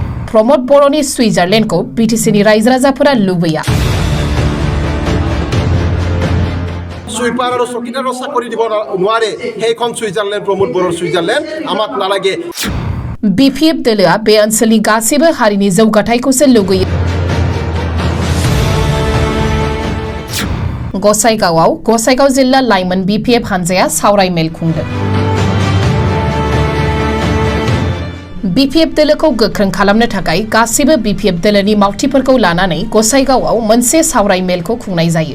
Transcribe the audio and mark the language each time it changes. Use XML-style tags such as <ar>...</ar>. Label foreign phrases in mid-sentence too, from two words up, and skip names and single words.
<brx>प्रमोद बर'नि सुइजारलेण्डखौ बिटिसिनि रायजो राजाफोरा लुबैया।</brx> <hi>सुइपार और चकीदार चाकरी</hi> <as>দিব নোৱাৰে সেইখন সুইজারল্যান্ড प्रमोद बर'र सुइजारलेण्ड আমাক নালাগে।</as> <brx>बिपिएफ दोलोआ बे ओनसोलनि गासैबो हारिनि जौगाथायखौसो लुगैयो। गसाइगाव जिल्ला लाइमोन बिपिएफ हानजाया सावराय मेल खुंदों। बिपिएफ दोलोखौ गोख्रों खालामनो थाखाय गासैबो बिपिएफ दोलोनि मावथिफोरखौ लानानै गसाइगावआव मोनसे सावराय मेलखौ खुंनाय जायो।</brx>